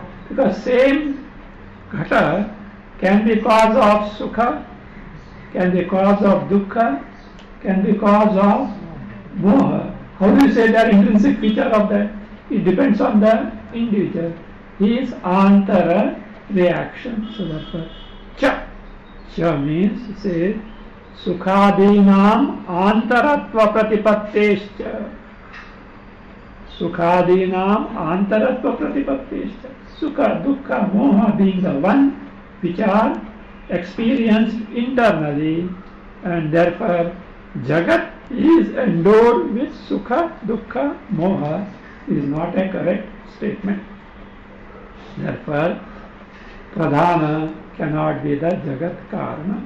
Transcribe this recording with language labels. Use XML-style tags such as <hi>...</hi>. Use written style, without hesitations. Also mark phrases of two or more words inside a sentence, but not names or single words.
<en>Because same Ghata can be cause of Sukha, can be cause of Dukkha, can be cause of Moha. How do you say that intrinsic feature of that? It depends on the individual. His antara reaction. So therefore, cha. Cha means, say,</en> <sa>Sukhadinam antaratva pratipattescha. Sukhadinam antaratva pratipattescha. Sukha, Dukkha, Moha</sa> <en>being the one which are experienced internally, and therefore Jagat is endowed with</en> <sa>Sukha, Dukkha, Moha</sa> <en>is not a correct statement. Therefore, Pradhana cannot be the</en> <sa>Jagat Karana.</sa>